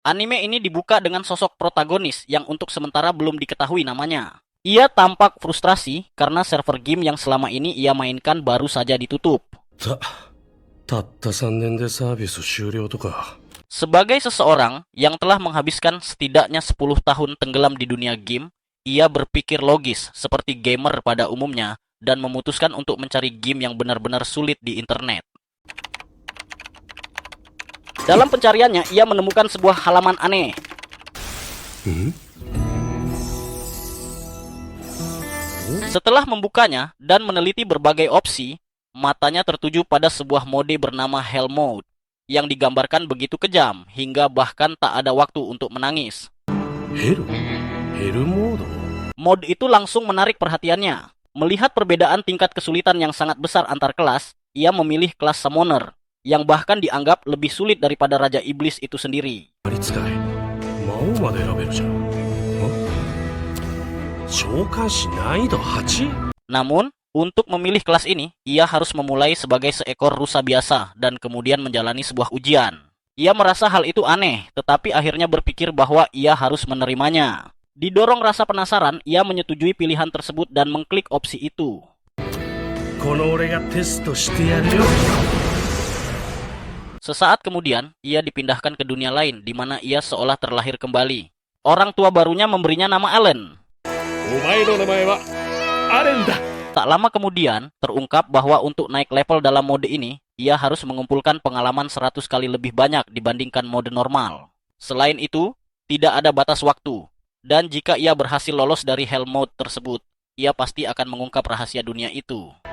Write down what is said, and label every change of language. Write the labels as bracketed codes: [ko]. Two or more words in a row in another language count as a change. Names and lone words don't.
[id] Anime ini dibuka dengan sosok protagonis yang untuk sementara belum diketahui namanya. Ia tampak frustrasi karena server game yang selama ini ia mainkan baru saja ditutup. [ja] たった3年でサービス終了とか。 [id] Sebagai seseorang yang telah menghabiskan setidaknya 10 tahun tenggelam di dunia game, ia berpikir logis seperti gamer pada umumnya dan memutuskan untuk mencari game yang benar-benar sulit di internet. Dalam pencariannya, ia menemukan sebuah halaman aneh. Setelah membukanya dan meneliti berbagai opsi, matanya tertuju pada sebuah mode bernama Hell Mode yang digambarkan begitu kejam hingga bahkan tak ada waktu untuk menangis. [ja] ヘルモード。 [id] Mode itu langsung menarik perhatiannya. Melihat perbedaan tingkat kesulitan yang sangat besar antar kelas, ia memilih kelas Summoner yang bahkan dianggap lebih sulit daripada Raja Iblis itu sendiri. [ja] あり使い。魔王まで選べるじゃん。召喚師難易度 8？ [id] Namun, untuk memilih kelas ini, ia harus memulai sebagai seekor rusa biasa dan kemudian menjalani sebuah ujian. Ia merasa hal itu aneh, tetapi akhirnya berpikir bahwa ia harus menerimanya. Didorong rasa penasaran, ia menyetujui pilihan tersebut dan mengklik opsi itu. [ja] この俺がテストしてやるよ。 [id] Sesaat kemudian, ia dipindahkan ke dunia lain di mana ia seolah terlahir kembali. Orang tua barunya memberinya nama Allen. [ja] お前の名前はアレンだ。 [id] Tak lama kemudian, terungkap bahwa untuk naik level dalam mode ini, ia harus mengumpulkan pengalaman 100 kali lebih banyak dibandingkan mode normal. Selain itu, tidak ada batas waktu. Dan jika ia berhasil lolos dari Hell Mode tersebut, ia pasti akan mengungkap rahasia dunia itu.